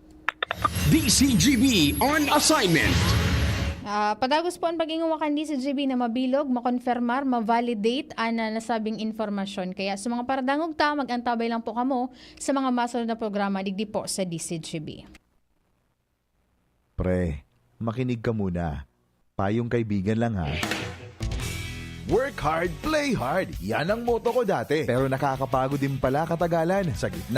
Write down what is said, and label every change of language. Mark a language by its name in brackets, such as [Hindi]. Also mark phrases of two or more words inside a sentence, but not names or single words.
[English] DCGB on assignment. [Bikol] Padagos po ang pag-inguwakan di sa GB na mabilog, makonfirmar, ma-validate ang nasabing informasyon. Kaya sa mga paradangog ta, mag-antabay lang po kamo sa mga masunod na programa digdi po sa DCGB. [Filipino] Pre, makinig ka muna. Payong kaibigan lang ha. [English] Work hard, play hard. [Filipino] Yan ang motto ko dati. Pero nakakapagod din pala katagalan. Sa gitna